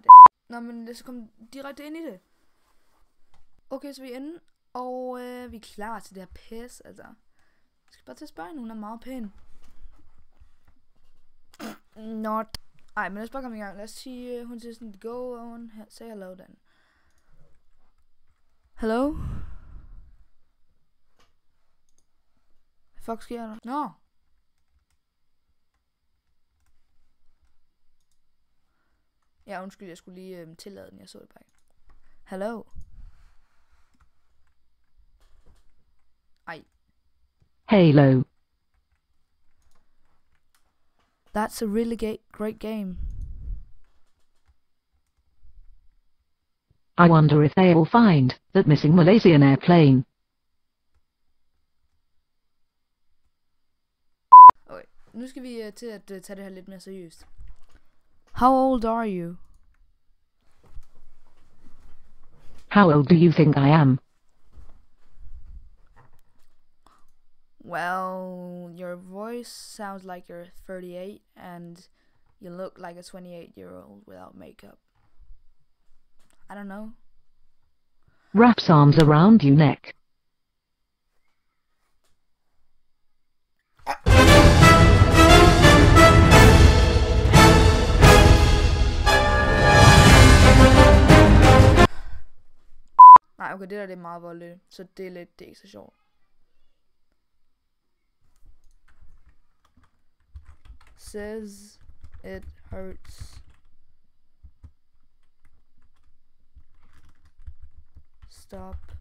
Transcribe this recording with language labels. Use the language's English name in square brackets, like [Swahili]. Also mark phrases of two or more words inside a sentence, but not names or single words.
[Danish] Nå, men lad os komme direkte ind i det. Okay, så vi er inde, og vi er klar til det her pis, altså. Jeg skal bare til at spørge hende, hun er meget pæn. [English] Not. [Danish] Ej, men lad os bare komme i gang. Lad os sige, hun siger sådan, [English] go on, say hello then. Hello? [Danish] Hvad fuck sker der? Nå. Ja, undskyld, jeg skulle lige tillade den, jeg så det bare ikke. [English] Hello? Ej. Halo. That's a really great game. I wonder if they will find that missing Malaysian airplane. [Danish] Okay, nu skal vi til at tage det her lidt mere seriøst. [English] How old are you? How old do you think I am? Well, your voice sounds like you're 38 and you look like a 28-year-old without makeup. I don't know. Wraps arms around you neck. [Danish] Nej, okay, det der det er meget voldeligt, så det er ikke så sjovt. [English] Says it hurts. Stop.